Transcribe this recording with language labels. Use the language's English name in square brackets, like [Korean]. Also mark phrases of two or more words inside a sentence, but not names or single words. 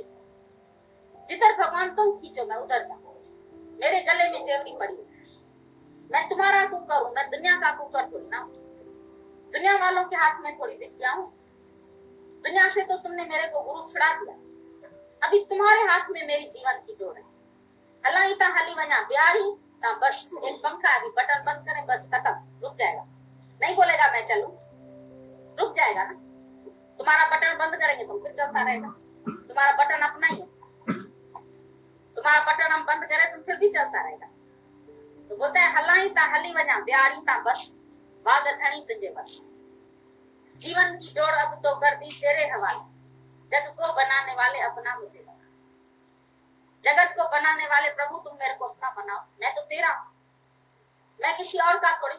[Hindi] जिधर भगवान तुम खींचो मैं उधर जाऊं। मेरे गले में जेवरी पड़ी, मैं तुम्हारा कुकर हूं, मैं दुनिया का कुकर थोड़ी ना। दुनिया वालों के हाथ में थोड़ी बिक गया हूं। दुनिया से तो तुमने मेरे को गुरु छुड़ा दिया, अभी तुम्हारे हाथ में मेरी जीवन की डोर है। [Sindhi] हलाई ता हली वना बिहारी ता, [Hindi] बस एक पंखा अभी बटन बंद करें, बस खत्म, रुक जाएगा। नहीं बोलेगा मैं चलूं, रुक जाएगा ना। तुम्हारा बटन बंद करेंगे तो फिर चलता रहेगा। तुम्हारा बटन अपना ही है, तुम्हारा बटन हम बंद करें तो फिर भी चलता रहेगा। तो बोलते हैं [Sindhi] हलाई ता हली वना बिहारी ता, [Hindi] बस भाग धनी तुझे बस। जीवन की डोर अब तो कर दी तेरे हवाले, जग को बनाने वाले अपना मुझे बना। जगत को बनाने वाले प्रभु तुम मेरे को अपना बनाओ, मैं तो तेरा हूं, मैं किसी और का थोड़ी।